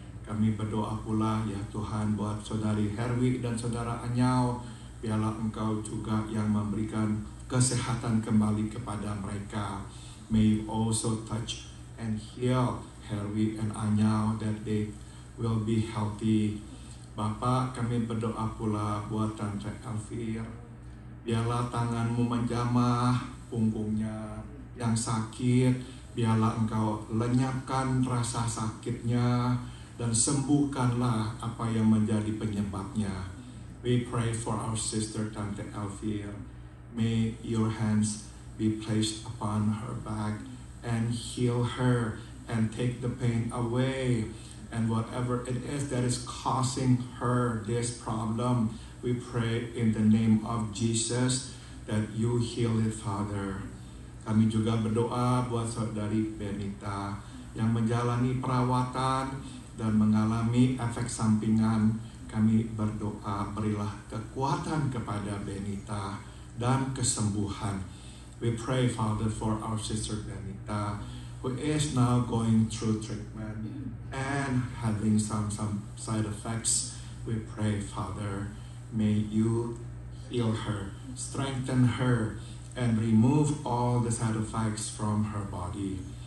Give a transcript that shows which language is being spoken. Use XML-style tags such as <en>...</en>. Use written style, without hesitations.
<id>Kami berdoa pula, ya Tuhan, buat Saudari Herwi dan Saudara Anyau, biarlah Engkau juga yang memberikan kesehatan kembali kepada mereka.</id> <en>May you also touch and heal Herwi and Anyau, that they will be healthy.</en> <id>Bapak, kami berdoa pula buat Tante Elvir. Biarlah tangan-Mu menjamah punggungnya yang sakit. Biarlah Engkau lenyapkan rasa sakitnya dan sembuhkanlah apa yang menjadi penyebabnya.</id> <en>We pray for our sister Tante Elvir. May your hands be placed upon her back and heal her and take the pain away. And whatever it is that is causing her this problem, we pray in the name of Jesus that you heal it, Father.</en> <id>Kami juga berdoa buat Saudari Benita yang menjalani perawatan dan mengalami efek sampingan. Kami berdoa, berilah kekuatan kepada Benita dan kesembuhan.</id> <en>We pray, Father, for our sister Benita, who is now going through treatment and having some side effects. We pray, Father, may you heal her, strengthen her, and remove all the side effects from her body.</en>